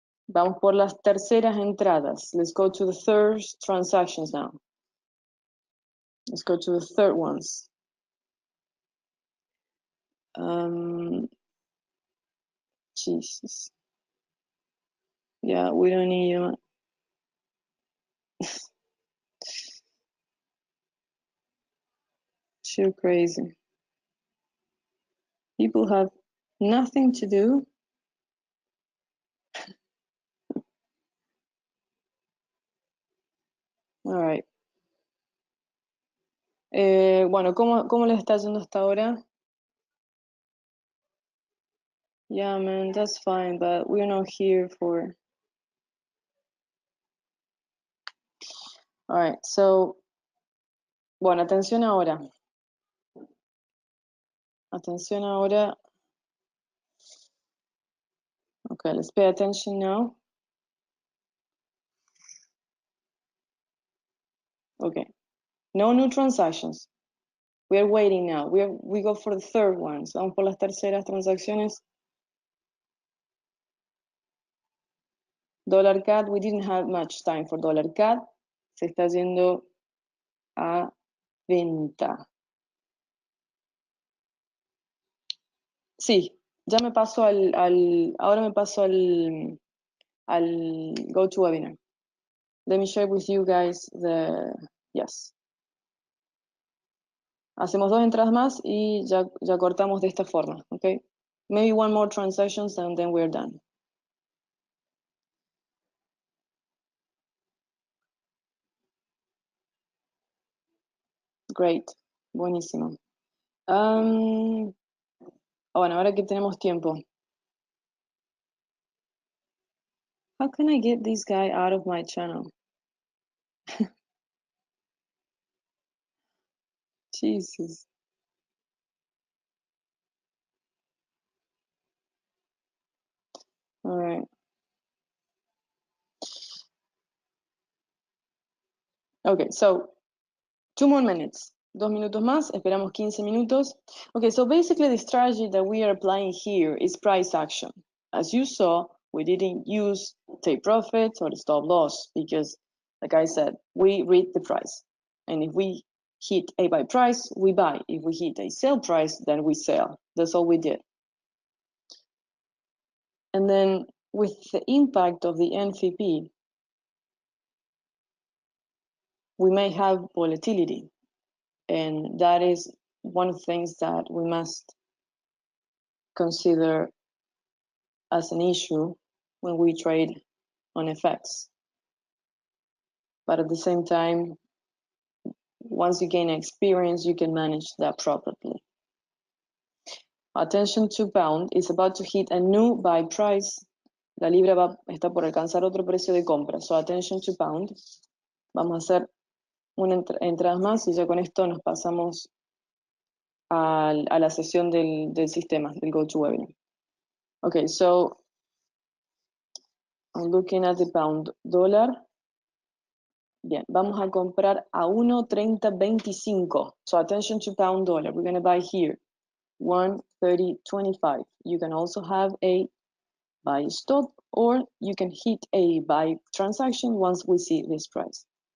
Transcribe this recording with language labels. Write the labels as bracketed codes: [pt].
[es] Vamos por las terceras entradas. [en] Let's go to the third transactions now. Let's go to the third ones. Jesus. Yeah, we don't need you. You're crazy. People have nothing to do. All right. [es] Bueno, ¿cómo les está yendo hasta ahora? [en] Yeah, man, that's fine, but we're not here for... All right, so... [es] Bueno, atención ahora. Atención ahora. [en] Okay, let's pay attention now. Okay, no new transactions. We are waiting now. We go for the third ones. [es] Vamos por las terceras transacciones. [en] Dollar CAD, we didn't have much time for dollar CAD. [es] Se está yendo a venta. Sí, ya me paso ahora me paso al go to webinar. [en] Let me share with you guys yes. [es] Hacemos 2 entradas más y ya cortamos de esta forma, okay? [en] Maybe one more transactions and then we're done. [es] Great, buenísimo. Bueno, ahora que tenemos tiempo. [en] How can I get this guy out of my channel? Jesus. All right. Okay, so 2 more minutes. [es] 2 minutos más, esperamos 15 minutos. [en] Okay, so basically the strategy that we are applying here is price action. As you saw, We didn't use take profit or stop loss because, like I said, we read the price. And if we hit a buy price, we buy. If we hit a sell price, then we sell. That's all we did. And then with the impact of the NFP, we may have volatility. And that is one of the things that we must consider as an issue when we trade on FX. But at the same time, once you gain experience, you can manage that properly. Attention to pound is about to hit a new buy price. [es] La libra está por alcanzar otro precio de compra. [en] So attention to pound. [es] Vamos a hacer una entrada más y ya con esto nos pasamos a la sesión del sistema, del GoToWebinar. [en] Okay, so I'm looking at the pound dollar. [es] Bien, vamos a comprar a 1.3025. [en] So attention to pound dollar. We're going to buy here 1.3025. You can also have a buy stop, or you can hit a buy transaction once we see this price.